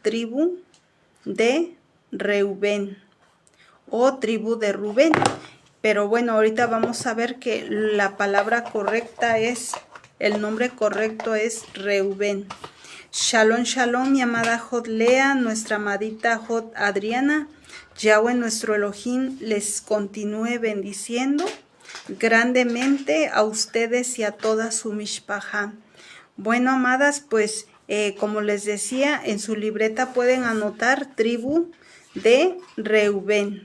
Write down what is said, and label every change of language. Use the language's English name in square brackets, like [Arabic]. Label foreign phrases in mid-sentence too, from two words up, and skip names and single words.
[Spanish] tribu de Reubén o tribu de Rubén. Pero bueno, ahorita vamos a ver que la palabra correcta es, el nombre correcto es Reubén. [Hebrew] שלום, שלום, [Spanish] mi amada Jod Lea, nuestra amadita Jod Adriana. Yahweh nuestro Elohim les continúe bendiciendo grandemente a ustedes y a toda su mishpaja. Bueno, amadas, pues como les decía, en su libreta pueden anotar tribu de Reubén.